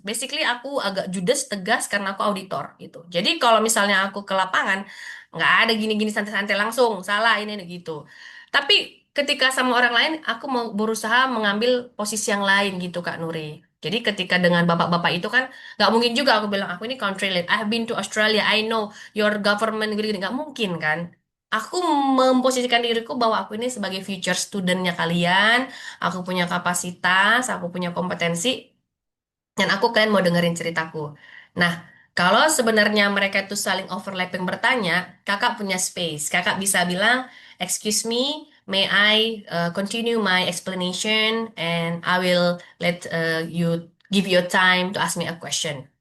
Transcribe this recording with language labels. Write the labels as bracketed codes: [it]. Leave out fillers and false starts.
[id] Basically aku agak judes, tegas karena aku auditor gitu. Jadi kalau misalnya aku ke lapangan, nggak ada gini-gini santai-santai langsung. Salah ini gitu. Tapi ketika sama orang lain, aku mau berusaha mengambil posisi yang lain gitu Kak Nuri. Jadi ketika dengan bapak-bapak itu kan, nggak mungkin juga aku bilang, aku ini country lead. [en] I've been to Australia, I know your government [id] gini-gini. Nggak mungkin kan. Aku memposisikan diriku bahwa aku ini sebagai future studentnya kalian, aku punya kapasitas, aku punya kompetensi, dan aku kalian mau dengerin ceritaku. Nah, kalau sebenarnya mereka itu saling overlapping bertanya, kakak punya space. Kakak bisa bilang, [en] excuse me, may I continue my explanation and I will let you give your time to ask me a question.